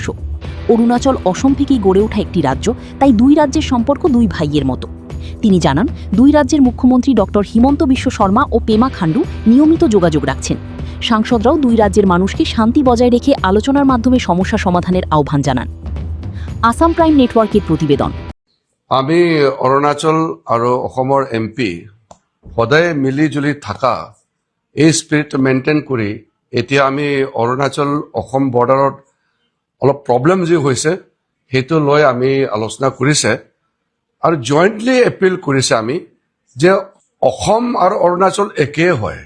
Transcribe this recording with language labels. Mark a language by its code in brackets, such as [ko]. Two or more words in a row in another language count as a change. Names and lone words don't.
[bn] অরুণাচল অসম থেকেই গড়ে ওঠা একটি রাজ্য, তাই দুই রাজ্যের সম্পর্ক দুই ভাইয়ের মতো। তিনি জানান, দুই রাজ্যের মুখ্যমন্ত্রী ডক্টর হিমন্ত বিশ্ব শর্মা ও পেমা খান্ডু নিয়মিত যোগাযোগ রাখছেন। সাংসদরাও দুই রাজ্যের মানুষকে শান্তি বজায় রেখে আলোচনার মাধ্যমে সমস্যা সমাধানের আহ্বান জানান। আসাম প্রাইম নেটওয়ার্কের প্রতিবেদন। [as] আমি অৰুণাচল আৰু অসমৰ MP সদায় মিলি জুলি থকা এই [en] spirit maintain [as] কৰি এতিয়া আমি অৰুণাচল অসম বৰ্ডাৰত অলপ প্ৰব্লেম যি হৈছে সেইটো লৈ আমি আলোচনা কৰিছে আৰু [en] jointly appeal [as] কৰিছে আমি যে অসম আৰু অৰুণাচল একেই হয়।